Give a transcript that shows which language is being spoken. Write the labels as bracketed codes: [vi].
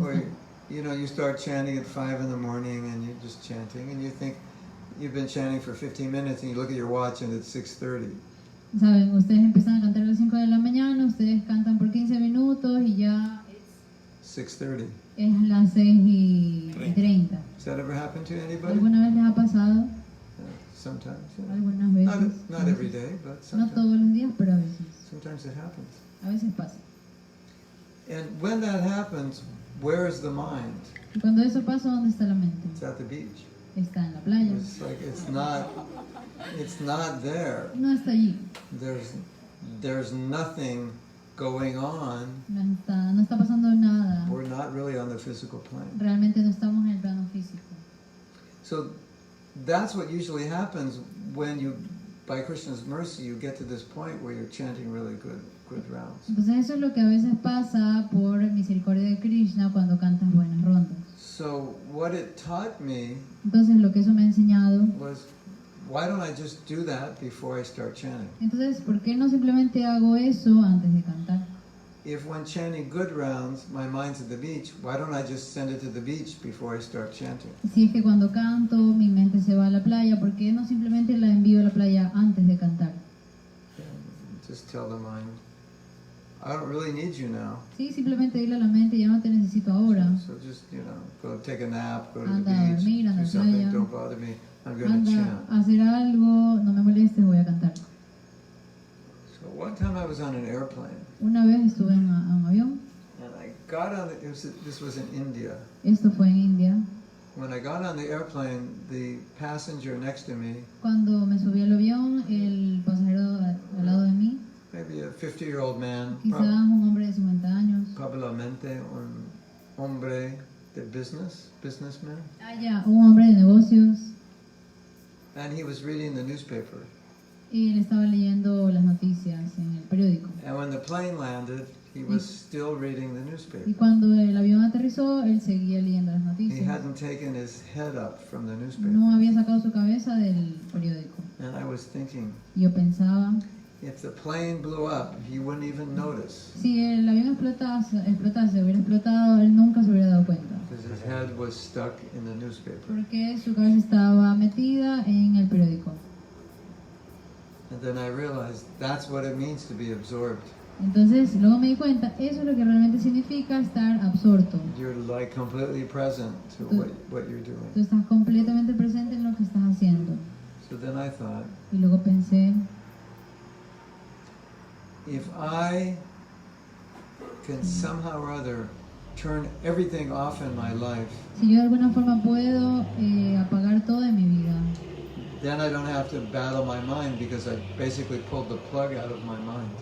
[en] Or, [es] están. [en] you know, you start chanting at 5 in the morning and you're just chanting and you think you've been chanting for 15 minutes and you look at your watch and it's 6:30. [es] Saben, ustedes empiezan a cantar a las 5 de la mañana, ustedes cantan por 15 minutos y ya [en] 6:30. [es] es las 6:30. [en] Has that ever happened to anybody? [es] ¿Alguna vez les ha pasado? [en] Sometimes. Yeah. [es] Algunas veces. [en] Not every day, but [es] No [en] sometimes. [es] todos los días, pero a veces. [en] Sometimes it happens. [es] A veces pasa. [en] And when that happens, where is the mind? [es] Y cuando eso pasa, ¿dónde está la mente? [en] It's at the beach. [es] Está en la playa. [en] It's like it's not there. [es] No está allí. [en] There's nothing going on. [es] No está pasando nada. [en] We're not really on the physical plane. [es] Realmente no estamos en el plano físico. [en] So that's what usually happens when you, by Krishna's mercy, you get to this point where you're chanting really good rounds. [es] Entonces eso es lo que a veces pasa por misericordia de Krishna cuando cantas buenas rondas. [en] So what it taught me [es] Entonces lo que eso me ha enseñado, [en] was, why don't I just do that before I start chanting? [es] entonces ¿por qué no simplemente hago eso antes de cantar? [en] If when chanting good rounds, my mind's at the beach, why don't I just send it to the beach before I start chanting? [es] Si es que cuando canto mi mente se va a la playa, ¿por qué no simplemente la envío a la playa antes de cantar? [en] Just tell the mind, I don't really need you now. [es] Sí, simplemente dile a la mente, ya no te necesito ahora. [en] So just, go take a nap, go to the [es] Anda a [en] beach, [es] dormir, anda [en] do [es] a [en] something, [es] playa. [en] don't bother me, I'm going to [es] Anda [en] chant. [es] a hacer algo, no me molestes, voy a cantar. [en] So one time I was on an airplane, [es] Una vez estuve en un avión, [en] and I got on, this was in India. [es] esto fue en India. [en] When I got on the airplane, the passenger next to me, [es] Cuando me subí al avión, el pasajero al lado de mí, [en] maybe a 50-year-old man, [es] quizás un hombre de 50 años, probablemente un hombre de [en] businessman, [es] un hombre de negocios, [en] and he was reading the newspaper. [es] y él estaba leyendo las noticias en el periódico. [en] And when the plane landed, he was still reading the newspaper. [es] Y cuando el avión aterrizó, él seguía leyendo las [en] He [es] noticias. [en] hadn't taken his head up from the newspaper. [es] No había sacado su cabeza del periódico. [en] And I was thinking, [es] Yo pensaba, [en] if the plane blew up, he wouldn't even notice, [es] si el avión explotase, hubiera explotado, él nunca se hubiera dado cuenta. [en] because his head was stuck in the newspaper. [es] Porque su cabeza estaba metida en el periódico. [en] And then I realized that's what it means to be absorbed. [es] Entonces, luego me di cuenta, eso es lo que realmente significa estar absorto. [en] You're like completely present to what you're doing. [es] Tú estás completamente presente en lo que estás haciendo. [en] So then I thought, [es] Y luego pensé, [en] if I can somehow or other turn everything off in my life, [es] si yo de alguna forma puedo apagar todo en mi vida, [en] then I don't have to battle my mind because I basically pulled the plug out of my mind.